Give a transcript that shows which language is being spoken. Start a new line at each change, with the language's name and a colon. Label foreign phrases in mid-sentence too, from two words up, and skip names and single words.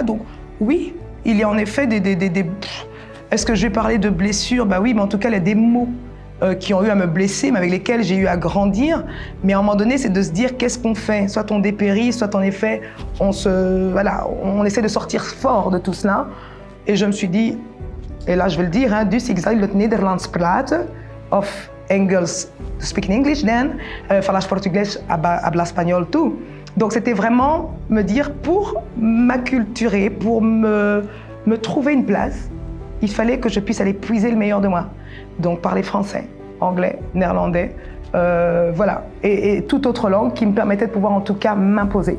French: Donc oui, il y a en effet Est-ce que je vais parler de blessures? Ben oui, mais en tout cas, il y a des mots qui ont eu à me blesser, mais avec lesquels j'ai eu à grandir. Mais à un moment donné, c'est de se dire qu'est-ce qu'on fait? Soit on dépérit, soit en effet, on essaie de sortir fort de tout cela. Et je me suis dit, et là, je vais le dire, hein,
Dutch: dus ik zal het Nederlands praten, of Engels,
English: speak in English then,
Portuguese: falas português,
Spanish: habla espagnol,
Portuguese: tout.
French: Donc, c'était vraiment me dire, pour m'acculturer, pour me trouver une place, il fallait que je puisse aller puiser le meilleur de moi. Donc, parler français, anglais, néerlandais, voilà, et toute autre langue qui me permettait de pouvoir en tout cas m'imposer.